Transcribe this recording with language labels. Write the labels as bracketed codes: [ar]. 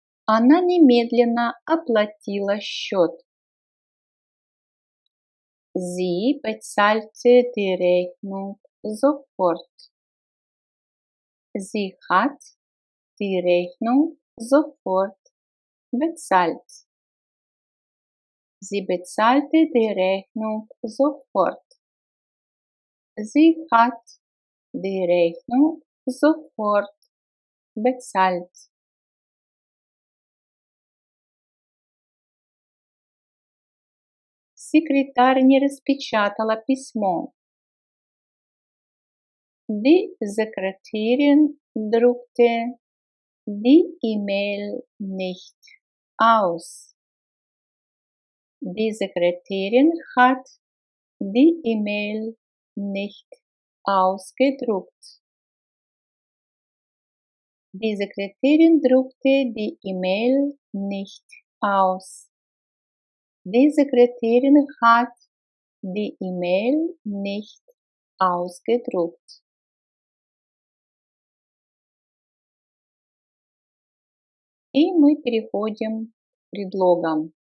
[ru] Она немедленно оплатила счет. [de] Sie bezahlte die Rechnung sofort. Sie hat die Rechnung sofort bezahlt. Sie bezahlte die Rechnung sofort. Sie hat die Rechnung sofort bezahlt. [ru] Секретарь не распечатала письмо. [de] Die Sekretärin druckte die E-Mail nicht aus. Die Sekretärin hat die E-Mail nicht ausgedruckt. Die Sekretärin druckte die E-Mail nicht aus. Die Sekretärin hat die E-Mail nicht ausgedruckt. [ru] И мы переходим к предлогам.